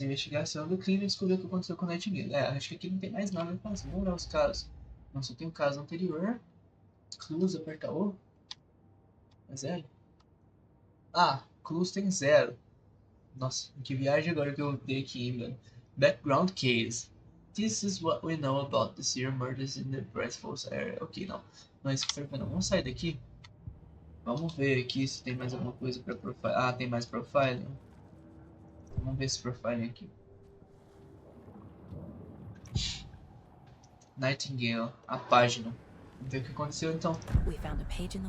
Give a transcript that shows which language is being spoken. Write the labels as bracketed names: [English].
[Portuguese] Investigação do crime e descobrir o que aconteceu com o Nightingale. Acho que aqui não tem mais nada pra fazer. Vamos olhar os casos. Não, só tem o caso anterior. Clues, aperta O. É 0? Ah, Clues tem 0. Nossa, que viagem agora que eu dei aqui, mano. [English] Background case. This is what we know about the serial murders in the Bradford area. [Portuguese] Ok, não. Não é isso que eu quero. Vamos sair daqui. Vamos ver aqui se tem mais alguma coisa para profile. Ah, tem mais profiling. Vamos ver esse profiling aqui. Nightingale, a página. Vamos ver o que aconteceu então. [English] We found a page in the